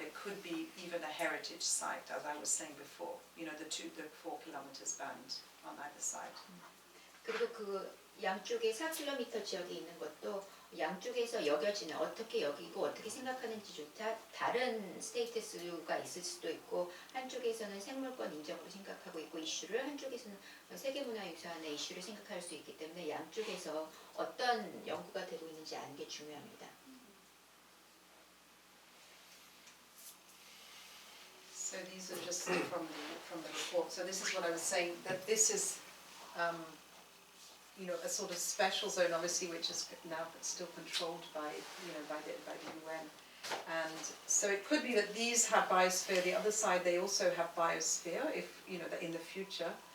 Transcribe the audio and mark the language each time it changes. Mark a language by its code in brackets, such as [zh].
[en] It could be even a heritage site, as I was saying before. The 4 kilometers band on either side. [ko] 그리고 그 양쪽에 4km 지역이 있는 것도 양쪽에서 여겨지는 어떻게 여기고 어떻게 생각하는지조차 다른 스테이터스가 있을 수도 있고 한쪽에서는 생물권 인정으로 생각하고 있고 이슈를 한쪽에서는 세계문화유산의 이슈를 생각할 수 있기 때문에 양쪽에서 어떤 연구가 되고 있는지 아는 게 중요합니다. [en] So these are just from the report. So this is what I was saying, that this is a sort of special zone, obviously, which is now still controlled by the UN. And so it could be that these have biosphere. The other side, they also have biosphere, if in the future.